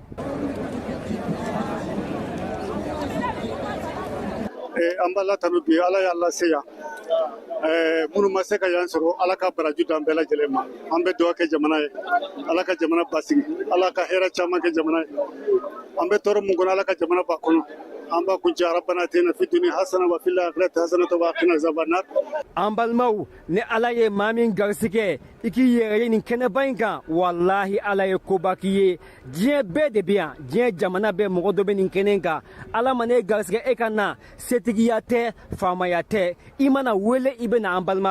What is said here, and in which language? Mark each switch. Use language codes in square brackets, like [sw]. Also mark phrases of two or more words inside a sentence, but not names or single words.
[bm] An b'a la tanu bi Ala y'a lase yan minnu ma se ka yan sɔrɔ Ala ka baraju d'an bɛɛ lajɛlen ma an bɛ duwawu kɛ jamana ye Ala ka jamana basigi Ala ka hɛrɛ caman kɛ jamana ye an bɛ tɔɔrɔ mun kɔnɔ Ala ka jamana ba kɔnɔ an b'a kuncɛ [ar] ربنا آتنا في الدنيا حسنة وفي الآخرة حسنة وقنا عذاب النار. [bm] An balimaw ni Ala ye maa min garisigɛ i k'i yɛrɛ ye nin kɛnɛba in kan walahi Ala ye koba k'i ye diɲɛ bɛɛ de bɛ yan diɲɛ jamana bɛɛ mɔgɔ dɔ bɛ nin kɛnɛ in kan Ala mana e garisigɛ e ka na setigiya tɛ faamaya tɛ i mana wele i bɛ na an balima